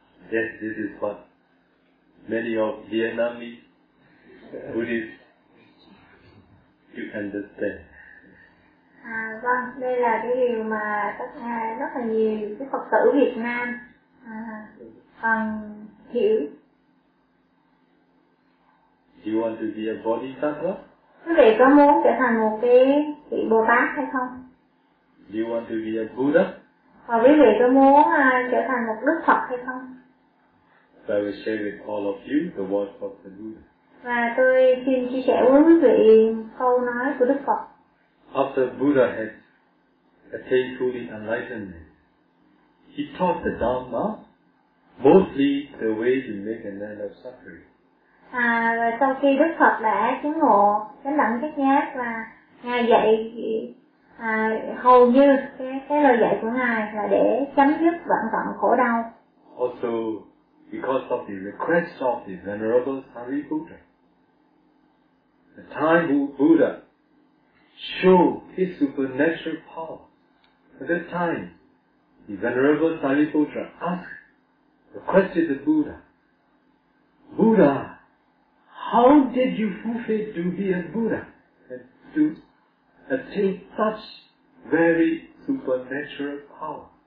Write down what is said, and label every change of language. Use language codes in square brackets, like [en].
[en] Yes, this is what many of Vietnamese Buddhists you understand. [vi] À, vâng, đây là cái điều mà tất cả rất là nhiều cái Phật tử Việt Nam còn hiểu. [en] Do you want to be a Bodhisattva? [vi] Quý vị có muốn trở thành một cái vị Bồ Tát hay không? [en] Do you want to be a Buddha? [vi] Và quý vị có muốn trở thành một Đức Phật hay không? [en] So I will share with all of you the words of the Buddha. [vi] Và tôi xin chia sẻ với quý vị câu nói của Đức Phật. [en] After Buddha had attained fully enlightenment, he taught the Dharma, mostly the way to make an end of suffering. [vi] À, và sau khi Đức Phật đã chứng ngộ chánh đẳng giác nhát và ngài dạy hầu như cái lời dạy của ngài là để chấm dứt vạn vật khổ đau. [en] Also, because of the request of the venerable Sariputta, the time Buddha showed his supernatural power. At that time, the venerable Sariputra requested the Buddha, Buddha, how did you fulfill duty as Buddha and to attain such very supernatural power?